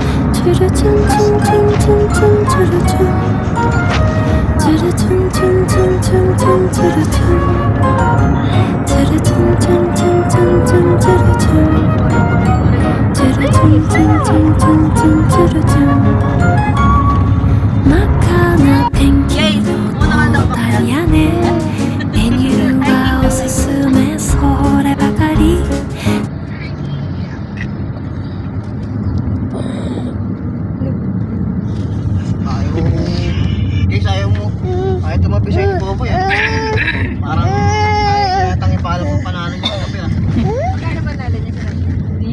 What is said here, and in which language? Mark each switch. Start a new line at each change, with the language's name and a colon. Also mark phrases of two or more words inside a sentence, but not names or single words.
Japanese: チュルチュンチュンチュンチュンチュンチュルチュン、チュルチュンチュンチュンチュンチュンチュルチュン、チュルチュンチュンチュンチュンチュンチュルチュン、チュルチュンチュンチュンチュンチュンチュルチュン。真っ赤なペンキのトータル屋根、メニューはおすすめそればかり。
Filipino: Ayaw mo. Ayaw tumabi sa'yo ni Bobo yan. Parang ayaw yatang ipalo mo panalo niya sa gabi ah. Magkano panalo niya sa kanya?